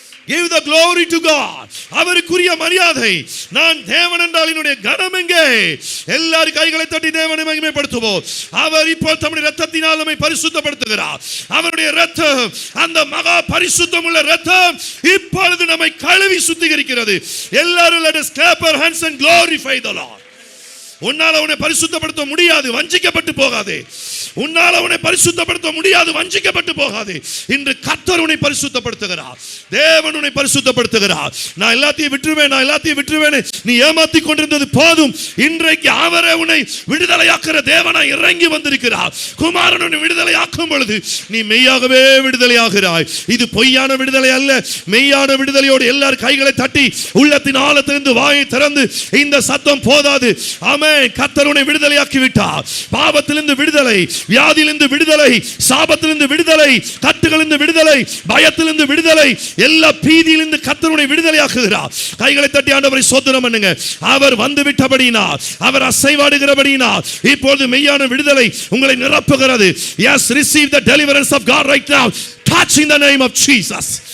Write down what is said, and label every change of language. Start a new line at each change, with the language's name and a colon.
English: Give the glory to God.
Tamil: அவருக்குரிய மரியாதை. நான் தேவன் என்றால் என்னுடைய கனம் எங்கே? எல்லாரும் கைகளை தட்டி தேவனை மகிமைப்படுத்துவோம். அவர் இப்போ தம்முடைய இரத்தத்தினால் நம்மை பரிசுத்தப்படுத்துகிறார். அவருடைய இரத்தம், அந்த மகா பரிசுத்தம் உள்ள இரத்தம் இப்பொழுது நம்மை கழுவி சுத்திகரிக்கிறது. எல்லாரும்
English: let us clap our hands and glorify the Lord.
Tamil: உன்னால உன்னை பரிசுத்தப்படுத்த முடியாது, வஞ்சிக்கப்பட்டு போகாதே. உன்னால உன்னை பரிசுத்தப்படுத்த முடியாது, வஞ்சிக்கப்பட்டு போகாதே. இன்று கர்த்தர் உன்னை பரிசுத்தப்படுத்துகிறார். தேவன் உன்னை பரிசுத்தப்படுத்துகிறார். நான் எல்லாத்தையும் விட்டுருவேன் நீ ஏமாத்தி கொண்டிருந்தது போதும். இன்றைக்கு அவரே உன்னை விடுதலையாக்குற தேவனாய் இறங்கி வந்திருக்கிறார். குமாரன் உன்னை விடுதலையாக்கும் பொழுது நீ மெய்யாகவே விடுதலையாகிறாய். இது பொய்யான விடுதலை அல்ல, மெய்யான விடுதலையோடு எல்லாரும் கைகளை தட்டி உள்ளத்தின் ஆழத்திலிருந்து வாயை திறந்து இந்த சத்தம் போதாது. ஆமென். கர்த்தர் உன்னை விடுதலையாக்கி விட்டார். பாவத்திலிருந்து விடுதலை, வியாதியிலிருந்து விடுதலை, சாபத்திலிருந்து விடுதலை, கட்டுகளிலிருந்து விடுதலை, பயத்திலிருந்து விடுதலை, எல்லா பீதியிலிருந்து கர்த்தர் உன்னை விடுதலையாக்குகிறார். கைகளை தட்டி ஆண்டவரை ஸ்தோத்திரம் பண்ணுங்க. அவர் வந்து விட்டபடியினால், அவர் அசைவாடுகிறபடியினால் இப்பொழுது மெய்யான விடுதலை உங்களை நிரப்புகிறது.
English: Yes, receive the deliverance of God right now. Touch in the name of Jesus.